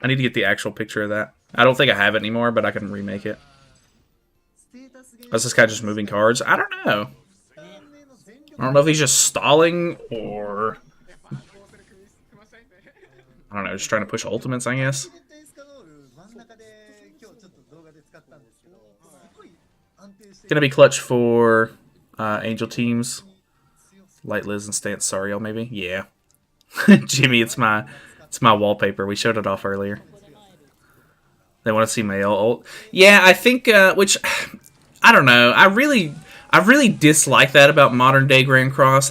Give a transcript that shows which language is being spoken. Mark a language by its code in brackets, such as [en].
[en] I need to get the actual picture of that. I don't think I have it anymore, but I can remake it. [ja] ステータスゲーム [en] Is this guy just moving cards? I don't know. I don't know if he's just stalling or I don't know, just trying to push ultimates, I guess. [ja] 絶対スカロール真ん中で今日ちょっと動画で使ったんですけど、すごい安定して [en] Gonna be clutch for Angel teams. Light Liz and Stance Sariel, maybe? Yeah. Jimmy, it's my wallpaper. We showed it off earlier. They want to see Mael ult. Yeah, I think which I don't know. I really dislike that about modern day Grand Cross.